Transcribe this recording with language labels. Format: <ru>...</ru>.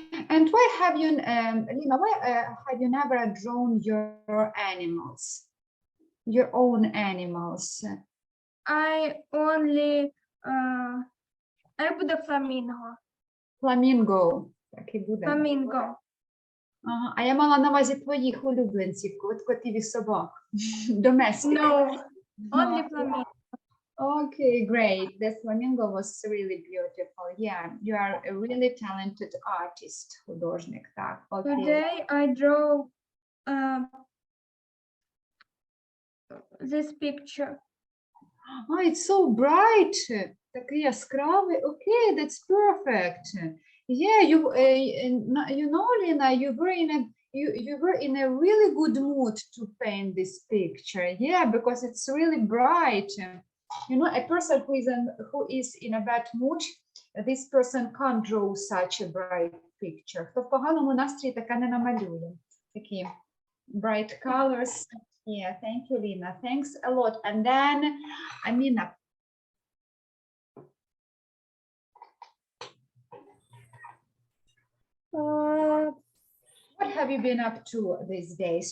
<en>And why have you, Lina, why have you never drawn your animals, your own animals? I only, I</en> <uk>буде</uk> <en>flamingo.</en> <uk>Flamingo. Так і буде.</uk> <en>Flamingo.</en> <uk>Ага. А я мала на увазі твоїх улюбленців, котів і собак.</uk> <en>Domestic. No, only flamingo. Okay, great. The flamingo was really beautiful. Yeah, you are a really talented artist,</en> <uk>художник. Так, okay.</uk> <en>Today I draw this picture. Oh, it's so bright.</en> <uk>Такий яскравий.</uk> <en>Okay, that's perfect. Yeah, you know, Lina, you you were in a really good mood to paint this picture. Yeah, because it's really bright. You know, a person who is in a bad mood, this person can't draw such a bright picture.</en> <uk>Хто в поганому настрої таке не намалює. Такі</uk> <en>bright colors. Yeah, thank you, Lina. Thanks a lot. And then, Amina. What have you been up to these days?</en>